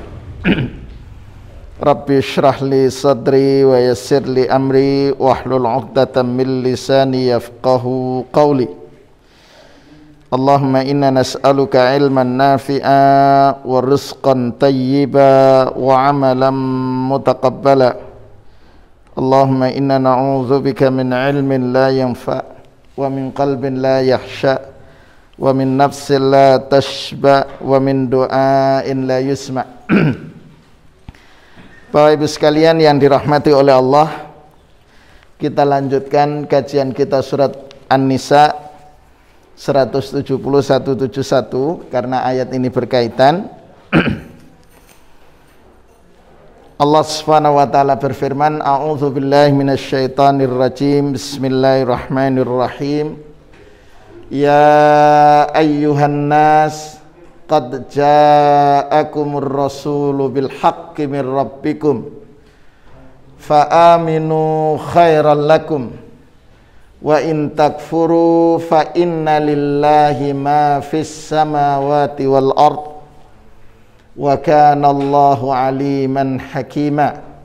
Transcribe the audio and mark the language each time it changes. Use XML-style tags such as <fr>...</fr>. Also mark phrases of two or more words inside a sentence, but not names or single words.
<ar>رب اشرح لي صدري ويسر لي أمري واحلل عقدة من لساني يفقهوا قولي. اللهم إنا نسألك علما نافعا ورزقا طيبا وعملا متقبلا. اللهم إنا نعوذ بك من علم لا ينفع ومن قلب لا يخشع ومن نفس لا تشبع ومن دعاء لا يسمع'.</ar> <id>Bapak Ibu sekalian yang dirahmati oleh Allah, kita lanjutkan kajian kita surat An-Nisa 170-171 karena ayat ini berkaitan. Allah</id> <ar>سبحانه وتعالى</ar> <id>berfirman,</id> <ar>أعوذ بالله من الشيطان الرجيم. بسم الله الرحمن الرحيم. يا أيها الناس قد جاءكم الرسول بالحق من ربكم فآمنوا خيرا لكم وإن تكفروا فإن لله ما في السماوات والأرض وكان الله عليما حكيما.</ar>